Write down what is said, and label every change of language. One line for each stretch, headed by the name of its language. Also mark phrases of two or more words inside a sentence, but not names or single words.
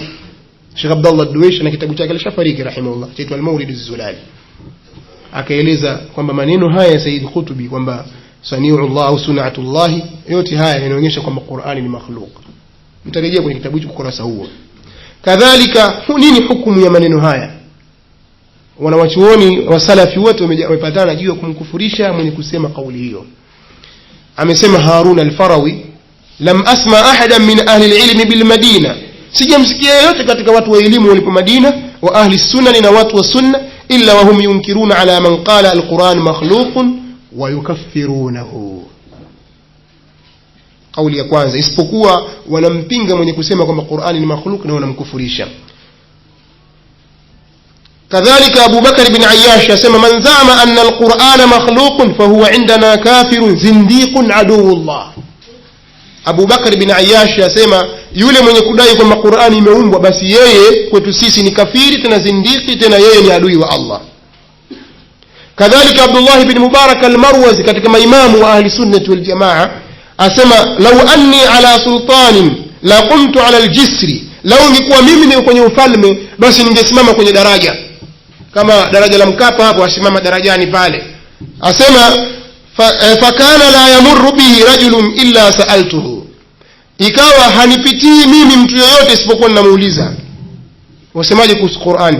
Swahili: Sheikh Abdullah ad-Duwaish na kitabu chake alishafariki rahimahullah, chaitwa Al-Mawrid az-Zulal, akaeleza kwamba maneno haya ya Sayyid Qutb kwamba sani'ullah au sunatullah, yote haya yanaonyesha kwamba Qur'ani ni makhluq. Mtarejea kwenye kitabu hicho kurasa huo. Kadhalika nini hukumu ya maneno haya? wanawachuoni wa salafi wote wamepatana juu ya kumkufurisha mwenye kusema kauli hiyo.
Arabic: Amesema Harun al-Farawi, لم أسمع أحدا من أهل العلم بالمدينة,
Swahili: sijamsikia yote katika watu wa elimu walipo Madina,
Arabic: وأهل السنة
Swahili: na watu wa sunna,
Arabic: إلا وهم ينكرون على من قال القرآن مخلوق ويكفرونه.
Swahili: Kauli ya kwanza, isipokuwa wanampinga mwenye kusema kwamba Qur'ani ni makhluq na wanamkufurisha.
Arabic: كذلك أبو بكر بن عياش يسمى من زعم أن القرآن مخلوق فهو عندنا كافر زنديق عدو الله.
Swahili: Abu Bakar bin Ayyash yasema yule mwenye kudai kwamba Qur'ani imeumbwa basi yeye kwetu sisi ni kafiri, tena zindiki, tena yeye ni adui wa Allah. Kadhalika Abdullah bin Mubarak al-Marwazi katika maimamu wa
Arabic: أهل السنة والجماعة
Swahili: asema
Arabic: لو أني على سلطان لقمت على الجسر,
Swahili: law ningekuwa mimi ni kwenye ufalme basi ningesimama kwenye daraja kama daraja la Mkapa hapo, asimama darajani pale. Asema
Arabic: فكان لا يمر به رجل إلا سألته,
Swahili: ikawa hanipitii mimi mtu yoyote isipokuwa ninamuuliza wasemaje kuhusu Qur'ani.